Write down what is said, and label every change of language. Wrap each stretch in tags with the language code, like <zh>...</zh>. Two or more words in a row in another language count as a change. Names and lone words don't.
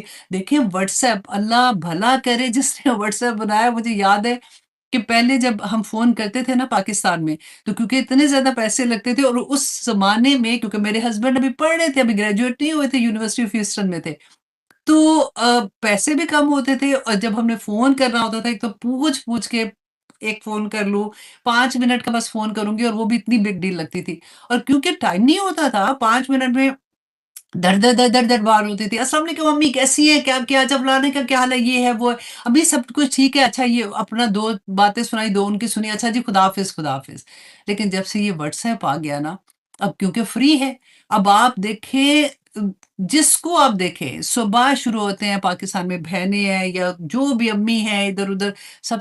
<ur>دیکھیں واٹس ایپ، اللہ بھلا کرے جس نے واٹس ایپ بنایا، مجھے یاد ہے کہ پہلے جب ہم فون کرتے تھے نا پاکستان میں، تو کیونکہ اتنے زیادہ پیسے لگتے تھے، اور اس زمانے میں کیونکہ میرے ہسبینڈ ابھی پڑھ رہے تھے، ابھی گریجویٹ نہیں ہوئے تھے، یونیورسٹی آف ہیوسٹن میں تھے، تو پیسے بھی کم ہوتے تھے، اور جب ہم نے فون کرنا ہوتا تھا ایک تو پوچھ پوچھ کے ایک فون کر لوں، 5 منٹ کا بس فون کروں گی، اور وہ بھی اتنی</ur> <en>big deal</en> <ur>لگتی تھی، اور کیونکہ ٹائم نہیں ہوتا تھا 5 منٹ میں در در در در در بار ہوتی تھی،</ur> <ar>السلام علیکم</ar> <ur>امی کیسی ہیں، کیا کیا جب لانے کا کیا حال ہے، یہ ہے وہ ہے، ابھی سب کچھ ٹھیک ہے، اچھا یہ اپنا دو باتیں سنائی، دو ان کی سنی، اچھا جی خدا حافظ خدا حافظ۔ لیکن جب سے یہ واٹس ایپ آ گیا نا، اب کیونکہ فری ہے، اب آپ دیکھیں جس کو آپ دیکھیں صبح شروع ہوتے ہیں پاکستان میں بہنیں ہیں یا جو بھی امی ہیں ادھر ادھر، سب</ur>